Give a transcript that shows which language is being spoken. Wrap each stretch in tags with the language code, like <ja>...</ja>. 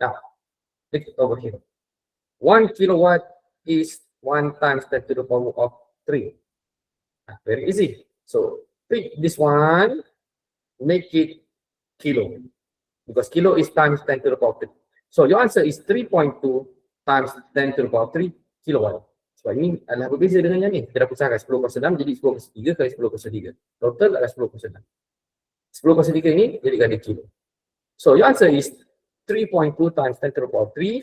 <en>Now, take it over here. 1 kilowatt is 1 times 10 to the power of 3. Very easy. So, take this one, make it kilo. Because kilo is times 10 to the power of 3. So, your answer is 3.2 times 10 to the power of 3 kilowatt.</en> <ms>Sebab ini adalah berbeza dengan yang ni. Kita dah pisahkan 10 kuasa 6 jadi 10 kuasa 3 kali 10 kuasa 3. Total adalah 10 kuasa 6. 10 kuasa 3 ini jadikan dia kilo.</ms> <en>So, your answer is 3.2 times 10 to the power of 3.</en>